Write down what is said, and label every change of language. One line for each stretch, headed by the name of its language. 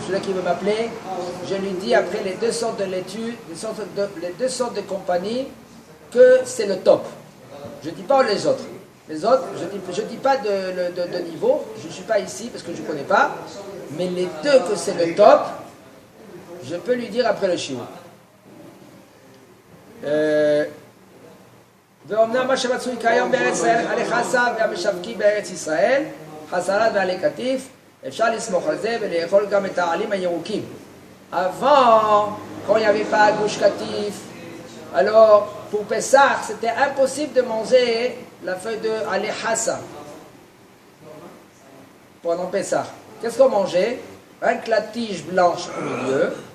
French: Celui qui veut m'appeler, je lui dis après les 2 sortes de laitue, les 2 sortes de compagnie, que c'est le top. Je ne dis pas les autres. Les autres, je dis pas de niveau, je ne suis pas ici parce que je ne connais pas, mais les 2 que c'est le top, je peux lui dire après le chiot.
Hebrew: ואומנם מה שמצוי כיום בארץ ישראל, עלי חסה והמשווקים בארץ ישראל, חסרת ועלי קטיף, אפשר לסמוך על זה ולאכול גם את העלים הירוקים.
French: Avant, quand il n'y avait pas Gouche Katif, alors pour Pessah, c'était impossible de manger la feuille de Ali Hassa pendant Pessah. Qu'est-ce qu'on mangeait? Rien que la tige blanche au milieu.